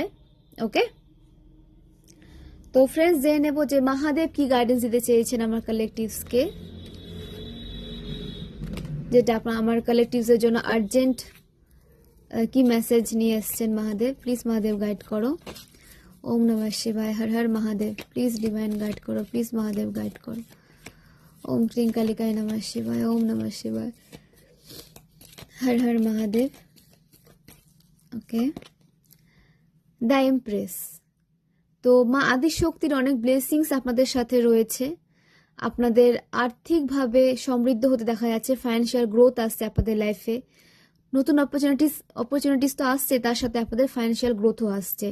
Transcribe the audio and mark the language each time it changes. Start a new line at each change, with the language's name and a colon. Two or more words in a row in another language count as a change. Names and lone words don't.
Bangla: ওকে, তো ফ্রেন্ডস, জেনে নেব যে মহাদেব কি গাইডেন্স দিতে চেয়েছেন আমার কালেকটিভসকে, যেটা আমার কালেকটিভসের জন্য আর্জেন্ট কি মেসেজ নিয়ে এসছেন মহাদেব। প্লিজ মহাদেব গাইড করো।
Sanskrit: ओम नमः शिवाय। हर हर महादेव।
English: please divine guide
Bangla: করো, প্লিজ মহাদেব গাইড করো।
Sanskrit: ओम क्लीं कालिकाय नमः शिवाय। ओम नमः शिवाय। हर हर महादेव।
Bangla: ওকে, দ্য এমপ্রেস। তো মা আদিশক্তির অনেক ব্লেসিংস আপনাদের সাথে রয়েছে। আপনাদের আর্থিকভাবে সমৃদ্ধ হতে দেখা যাচ্ছে,
English: financial growth
Bangla: আসছে আপনাদের লাইফে, নতুন অপরচুনিটিস তো আসছে, তার সাথে আপনাদের ফাইন্যান্সিয়াল গ্রোথও আসছে।